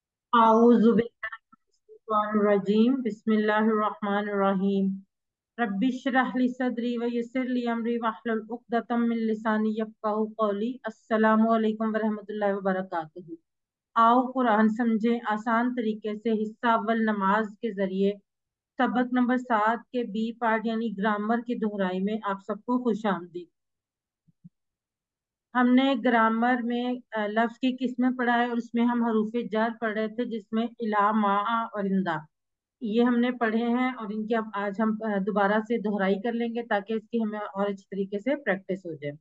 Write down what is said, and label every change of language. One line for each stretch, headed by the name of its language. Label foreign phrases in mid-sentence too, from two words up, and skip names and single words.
Arabic: أعوذ بالله من الشيطان الرجيم بسم الله الرحمن الرحيم رب اشرح لي صدري ويسر لي أمري واحلل عقدة من لساني يفقهوا قولي. السلام عليكم ورحمة الله وبركاته.
Hindi: आओ कुरान समझे आसान तरीके से। हिस्सा अव्वल नमाज के जरिए सबक नंबर 7 के बी पार्ट यानी ग्रामर की दोहराई में आप सबको खुश आमदीद। हमने ग्रामर में लफ्ज की किस्में पढ़ा है और उसमें हम हरूफे जर पढ़ रहे थे, जिसमें इला मा और इंदा ये हमने पढ़े हैं, और इनकी अब आज हम दोबारा से दोहराई कर लेंगे ताकि इसकी हमें और अच्छी तरीके से प्रैक्टिस हो जाए।